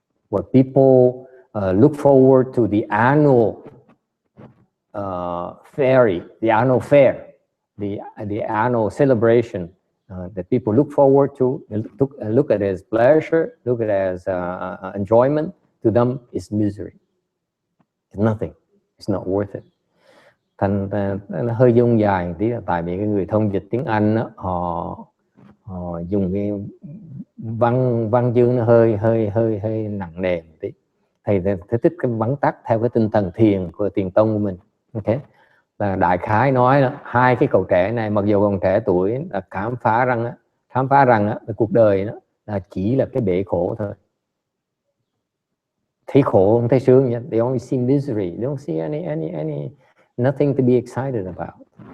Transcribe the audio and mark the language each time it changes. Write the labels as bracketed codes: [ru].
[en] What people look forward to the annual fair, the annual celebration that people look forward to, look at it as pleasure, look at it as enjoyment. To them, it's misery. It's nothing. It's not worth it. [vi] Thành nó hơi dung dài tí là tại vì cái người thông dịch tiếng Anh đó, họ dùng cái văn chương nó hơi nặng nề một tí. Thầy thích cái vắn tắt theo cái tinh thần thiền của Thiền tông của mình. Okay, là đại khái nói là 2 cái cậu trẻ này mặc dù còn trẻ tuổi là khám phá rằng cuộc đời đó là chỉ là cái bể khổ thôi. Thấy khổ không thấy sướng nhé. [en] They only see misery. They don't see any nothing to be excited about.